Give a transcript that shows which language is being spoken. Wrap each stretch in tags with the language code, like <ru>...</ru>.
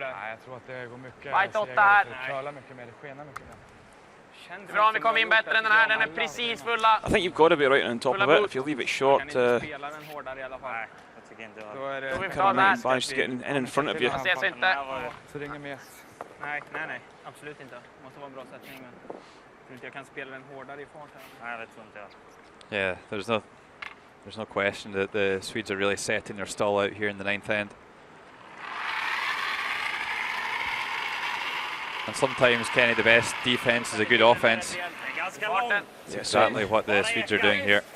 <sv>Nej, jag tror att det går mycket. Fight 8 här. Curla mycket mer, det skenar mycket mer. Bra om vi kommer in bättre än den här, den är precis fulla.</sv> <en>I think you've got to be right on top of it. If you leave it short,</en> <sv>Spela den hårdare i alla fall. Nej, jag tycker inte det. Då är det...</sv> <en>kind of might manage to get in front of you.</en> <sv>Jag ses inte. Så det är inget mer. Nej, absolut inte. Det måste vara en bra sättning, men jag tror inte jag kan spela den hårdare i fart här. Nej, det tror inte jag.</sv> <en>Yeah, there's no question that the Swedes are really setting their stall out here in the ninth end. And sometimes, Kenny, the best defense is a good offense. That's exactly what the Swedes are doing here.</en>